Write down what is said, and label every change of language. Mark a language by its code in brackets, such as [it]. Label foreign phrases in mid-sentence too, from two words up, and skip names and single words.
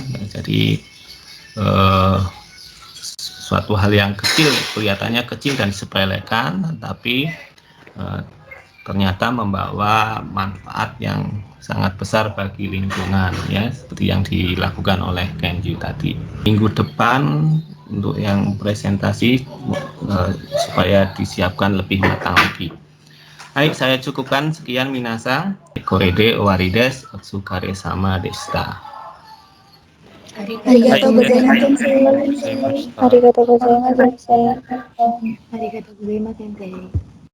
[id] Jadi suatu hal yang kecil, kelihatannya kecil dan disepelekan, tapi ternyata membawa manfaat yang sangat besar bagi lingkungan ya, seperti yang dilakukan oleh Kenji tadi. Minggu depan untuk yang presentasi supaya disiapkan lebih matang lagi. Baik, saya cukupkan sekian minasang. [ja] これで終わりです. お疲れ様でした. ありがとうございます、先生。ありがとうございます、先生. ありがとうございます、先生.